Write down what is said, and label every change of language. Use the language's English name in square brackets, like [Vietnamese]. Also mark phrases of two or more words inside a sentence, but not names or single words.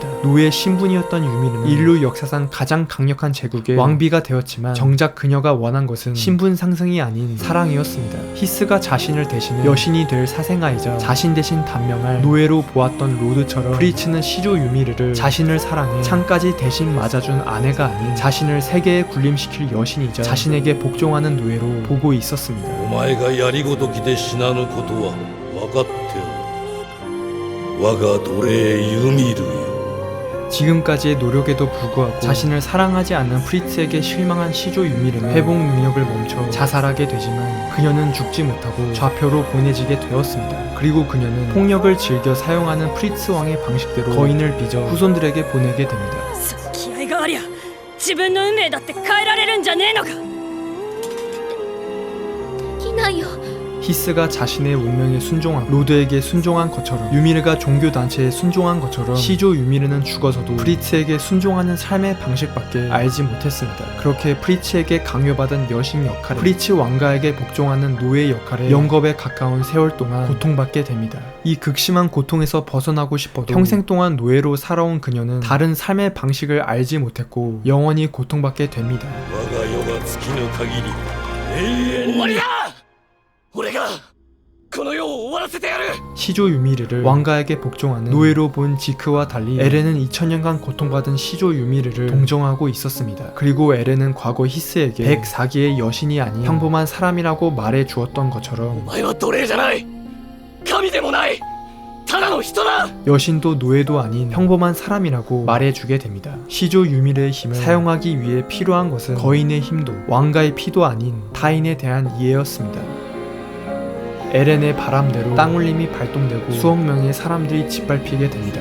[Korean] 노예 신분이었던 유미르는 인류 역사상 가장 강력한 제국의 왕비가 되었지만 정작 그녀가 원한 것은 신분 상승이 아닌 사랑이었습니다. 히스가 자신을 대신해 여신이 될 사생아이자 자신 대신 단명할 노예로 보았던 로드처럼 프리츠는 시조 유미르를 자신을 사랑해 창까지 대신 맞아준 아내가 아닌 자신을 세계에 군림시킬 여신이자 자신에게 복종하는 노예로 보고 있었습니다. [Japanese] お前がやりごときで死なぬことは分かっておる。我が奴隷ユミルよ。 [Korean] 지금까지의 노력에도 불구하고 자신을 사랑하지 않는 프리츠에게 실망한 시조 유미르는 회복 능력을 멈춰 자살하게 되지만 그녀는 죽지 못하고 좌표로 보내지게 되었습니다. 그리고 그녀는 폭력을 즐겨 사용하는 프리츠 왕의 방식대로 거인을 빚어 후손들에게 보내게 됩니다. [Japanese] 気合がありゃ自分の運命だって変えられるんじゃねえのかできないよ [Korean] 히스가 자신의 운명에 순종하고 로드에게 순종한 것처럼 유미르가 종교단체에 순종한 것처럼 시조 유미르는 죽어서도 프리츠에게 순종하는 삶의 방식밖에 알지 못했습니다. 그렇게 프리츠에게 강요받은 여신 역할에 프리츠 왕가에게 복종하는 노예 역할에 영겁에 가까운 세월 동안 고통받게 됩니다. 이 극심한 고통에서 벗어나고 싶어도 평생 동안 노예로 살아온 그녀는 다른 삶의 방식을 알지 못했고 영원히 고통받게 됩니다. [Japanese] 我が世が尽きぬ限り永遠に終わりだ。俺がこの世を終わらせてやる。 [Korean] 시조 유미르를 왕가에게 복종하는 노예로 본 지크와 달리 에렌은 2000년간 고통받은 시조 유미르를 동정하고 있었습니다. 그리고 에렌은 과거 히스에게 104기의 여신이 아닌 평범한 사람이라고 말해 주었던 것처럼 [Japanese] お前は奴隷じゃない。神でもない。ただの人だ。 [Korean] 여신도 노예도 아닌 평범한 사람이라고 말해주게 됩니다. 시조 유미르의 힘을 사용하기 위해 필요한 것은 거인의 힘도 왕가의 피도 아닌 타인에 대한 이해였습니다. 에렌의 바람대로 땅울림이 발동되고 수억 명의 사람들이 짓밟히게 됩니다.